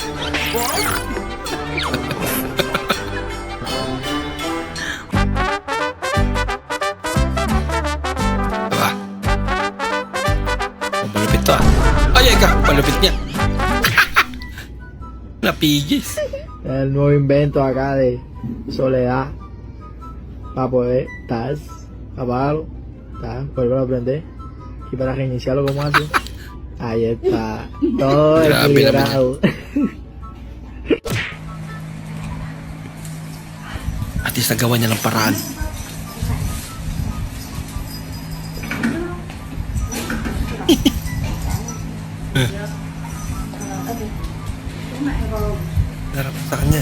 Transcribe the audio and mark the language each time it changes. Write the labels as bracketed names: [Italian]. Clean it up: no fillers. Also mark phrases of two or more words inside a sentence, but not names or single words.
[Filipino] Diba? Malupit to ah. Ay, ka, palupit niya. Napigis. [Spanish] El nuevo invento acá de soledad para poder apagarlo, volver a prender y para reiniciarlo como antes. Ahí está, todo [Filipino] Grabe [Spanish] equilibrado. [English] At least [Filipino] nagawa niya ng paraan. Narap sa kanya.